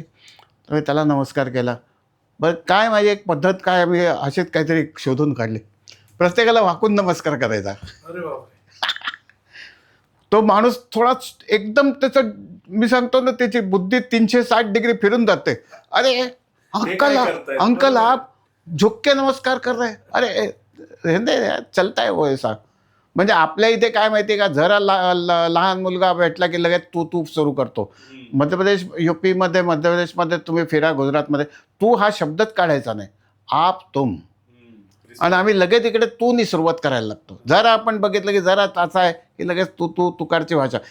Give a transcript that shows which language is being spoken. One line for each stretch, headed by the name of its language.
Marathi: तर मी त्याला नमस्कार केला. बरं काय माझी एक पद्धत काय मी अशीच काहीतरी शोधून काढली. प्रत्येकाला वाकून नमस्कार करायचा. तो माणूस थोडाच एकदम त्याचं मी सांगतो ना त्याची बुद्धी 360 डिग्री फिरून जाते.
Hindi: अरे अंकल आप झुक के नमस्कार कर रहे. अरे रहने दे यार, चलता है वो ऐसा.
Marathi: म्हणजे आपल्या इथे काय माहिती आहे का, जरा लहान मुलगा भेटला की लगेच तू सुरू करतो. मध्य प्रदेशमध्ये तुम्ही फिरा, गुजरातमध्ये तू हा शब्दच काढायचा नाही. आप तुम. आणि आम्ही लगेच इकडे तूनी सुरुवात करायला लागतो. जरा आपण बघितलं की जरा असं आहे की लगेच तुकारची भाषा.